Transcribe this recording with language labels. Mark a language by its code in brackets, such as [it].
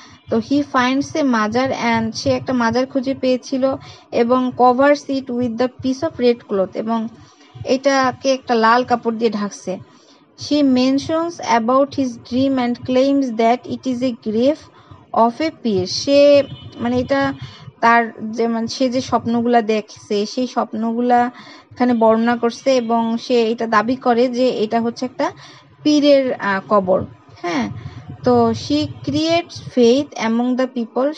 [bn] তো [en] he finds a মাজার and [bn] সে একটা মাজার খুঁজে পেয়েছিল এবং [en] covers it with the piece of red cloth, [bn] এবং এটাকে একটা লাল কাপড় দিয়ে ঢাকছে। [en] She mentions about his dream and claims that it is a grave of a peer. [bn] সে মানে এটা তার যেমন সে যে স্বপ্নগুলা দেখছে সেই স্বপ্নগুলা এখানে বর্ণনা করছে এবং সে এটা দাবি করে যে এটা হচ্ছে একটা পীরের কবর। [en] হ্যাঁ, তো she creates faith among the people.